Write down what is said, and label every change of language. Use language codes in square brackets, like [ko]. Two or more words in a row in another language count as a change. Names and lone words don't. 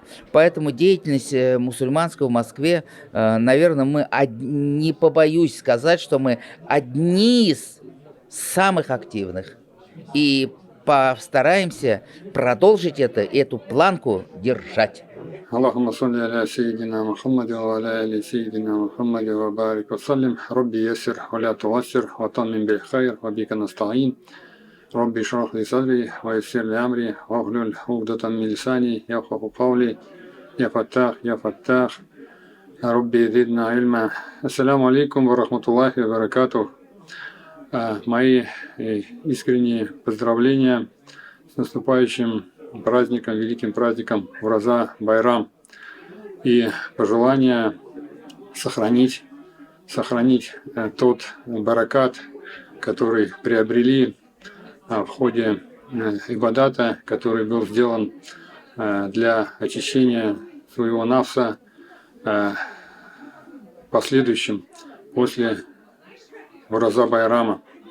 [ru] Поэтому деятельность мусульманская в Москве, наверное, не побоюсь сказать, что мы одни из самых активных. И постараемся продолжить эту планку держать. [ar] اللهم صل على سيدنا محمد وعلى آل سيدنا محمد وبارك وسلم ربي يسر ولا تعسر وتمم بالخير وبك نستعين ربي اشرح لي صدري ويسر لي أمري واحلل عقدة من لساني يفقهوا قولي يا فتاح يا فتاح ربي زدنا علما. السلام عليكم ورحمة الله وبركاته. [ru] Мои искренние поздравления с наступающим праздником, великим праздником Ураза Байрам. И пожелание сохранить тот баракат, который приобрели в ходе ибадата, который был сделан для очищения своего нафса последующим после Ураза Байрама.